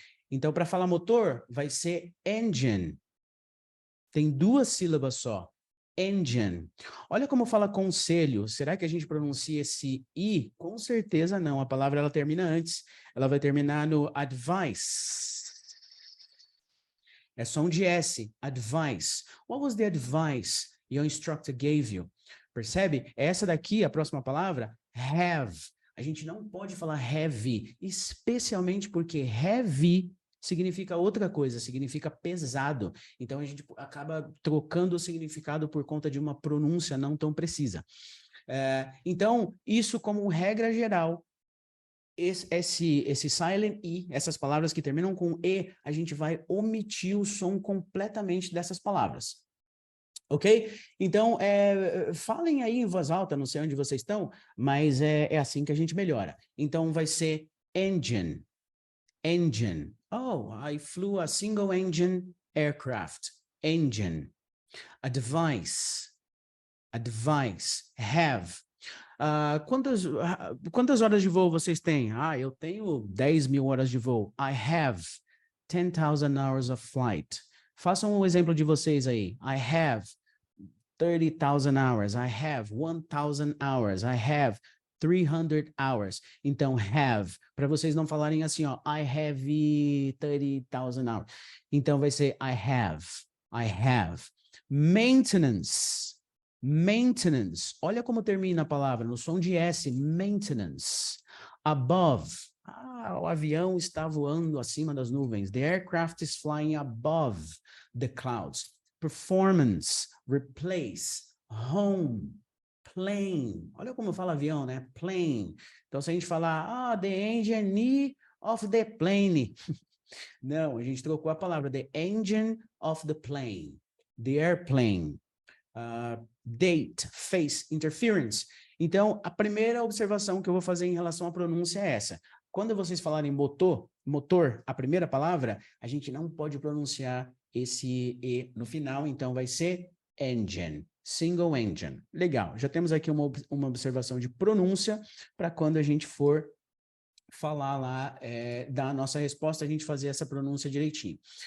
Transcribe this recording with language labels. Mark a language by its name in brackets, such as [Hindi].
[Portuguese] Então, para falar motor, vai ser engine. Tem 2 sílabas só. Engine. Olha como fala conselho. Será que a gente pronuncia esse I? Com certeza não. A palavra ela termina antes. Ela vai terminar no advice. É som de S. Advice. [English] What was the advice your instructor gave you? [Portuguese] Percebe? Essa daqui, a próxima palavra, have. A gente não pode falar heavy, especialmente porque heavy significa outra coisa, significa pesado. Então, a gente acaba trocando o significado por conta de uma pronúncia não tão precisa. Então, isso como regra geral, esse silent E, essas palavras que terminam com E, a gente vai omitir o som completamente dessas palavras. Ok? Então, falem aí em voz alta, não sei onde vocês estão, mas é assim que a gente melhora. Então, vai ser engine. Engine. [English] Oh, I flew a single engine aircraft. Engine. Advice. Advice. Have. [Portuguese] Quantas horas de voo vocês têm? Eu tenho 10.000 horas de voo. [English] I have 10,000 hours of flight. [Portuguese] Façam um exemplo de vocês aí. [English] I have 30,000 hours. I have 1,000 hours. I have 300 hours. [Portuguese] Então, [English] have. [Portuguese] Para vocês não falarem assim, ó, [English] I have 30,000 hours. [Portuguese] Então, vai ser [English] I have. I have. Maintenance. [Portuguese] Maintenance. Olha como termina a palavra, no som de S. [English] Maintenance. Above. [Portuguese] O avião está voando acima das nuvens. [English] The aircraft is flying above the clouds. Performance, replace, home, plane. [Portuguese] Olha como fala avião, né? Plane. Então, se a gente falar, [English] the engine of the plane. [Portuguese] Não, a gente trocou a palavra, [English] the engine of the plane, the airplane. Date, face, interference. [Portuguese] Então, a primeira observação que eu vou fazer em relação à pronúncia é essa. Quando vocês falarem motor, a primeira palavra, a gente não pode pronunciar esse E no final, então vai ser engine, [English] single engine. [Portuguese] Legal, já temos aqui uma observação de pronúncia para quando a gente for falar lá, dar a nossa resposta, a gente fazer essa pronúncia direitinho.